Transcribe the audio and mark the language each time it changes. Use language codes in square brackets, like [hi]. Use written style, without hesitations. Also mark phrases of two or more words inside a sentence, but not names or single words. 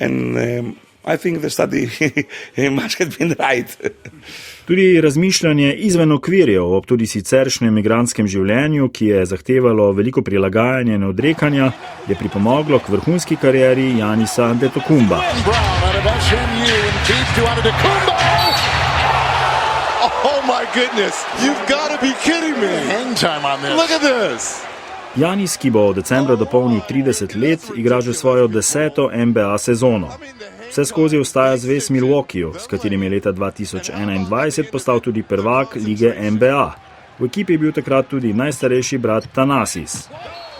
[sl] Tudi razmišljanje izven okvirjev ob tudi siceršnjem migrantskem življenju, ki je zahtevalo veliko prilagajanja in odrekanja, je pripomoglo k vrhunski karieri Giannisa Antetokounmpa. [en] Oh my goodness, you've got to be kidding me. Hang time on this. Look at this. [sl] Giannis, ki bo decembra dopolnil 30 let, igra že svojo 10. NBA sezono. Vse skozi ostaja zvest Milwaukeeju, s katerim je leta 2021 postal tudi prvak lige NBA. V ekipi je bil takrat tudi najstarejši brat Thanasis.